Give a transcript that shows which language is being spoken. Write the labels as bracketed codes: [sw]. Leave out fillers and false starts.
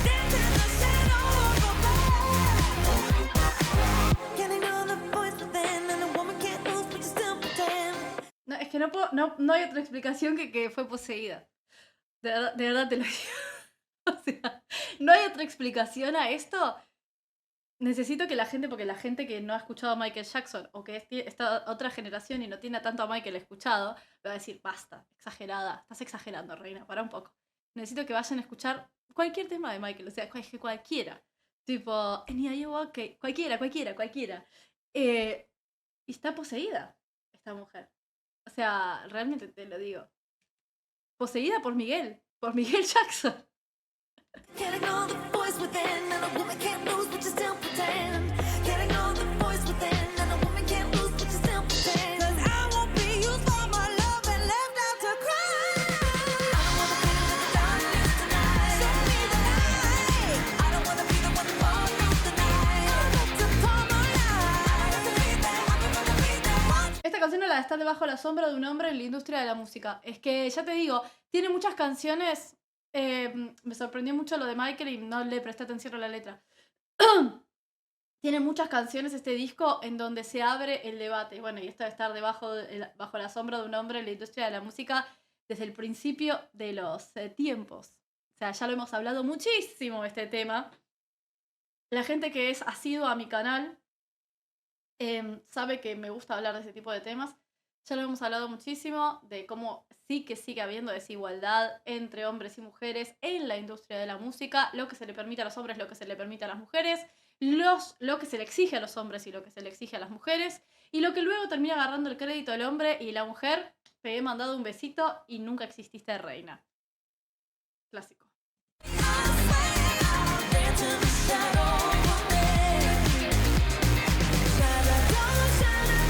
[en] Dance in the shadow over there. Can ignore the voice within, and a woman can't lose, but you still pretend. [es] No, es que no hay otra explicación que fue poseída. De verdad te lo digo. O sea, no hay otra explicación a esto. Necesito que la gente, porque la gente que no ha escuchado a Michael Jackson o que es esta otra generación y no tiene tanto a Michael escuchado, va a decir, basta, exagerada, estás exagerando, reina, para un poco. Necesito que vayan a escuchar cualquier tema de Michael, o sea, cualquiera. Tipo, ok, cualquiera. Y está poseída esta mujer. O sea, realmente te lo digo. Poseída por Miguel Jackson. [en] Can't ignore the voice within, and a woman can't lose, but you still pretend. Can't ignore the voice within, and a woman can't lose, but you still pretend. 'Cause I won't be used for my love and left out to cry. I don't wanna be in the darkness tonight. Show me the light. I don't wanna be the one to fall off the night. I'm about to come alive. I'm gonna be there. I'm gonna be there. Watch. [es] Esta canción es la de Estar debajo de la sombra de un hombre en la industria de la música. Es que, ya te digo, tiene muchas canciones. Me sorprendió mucho lo de Michael y no le presté atención a la letra. Tiene muchas canciones este disco en donde se abre el debate. Bueno, y esto de estar bajo la sombra de un hombre en la industria de la música desde el principio de los tiempos. O sea, ya lo hemos hablado muchísimo este tema. La gente que es asidua a mi canal sabe que me gusta hablar de ese tipo de temas. Ya lo hemos hablado muchísimo de cómo sí que sigue habiendo desigualdad entre hombres y mujeres en la industria de la música, lo que se le permite a los hombres, lo que se le permite a las mujeres, lo que se le exige a los hombres y lo que se le exige a las mujeres, y lo que luego termina agarrando el crédito del hombre y la mujer, te he mandado un besito y nunca exististe reina. Clásico. [en] I swear I'll dance in the shadow over there. Shadow, shadow.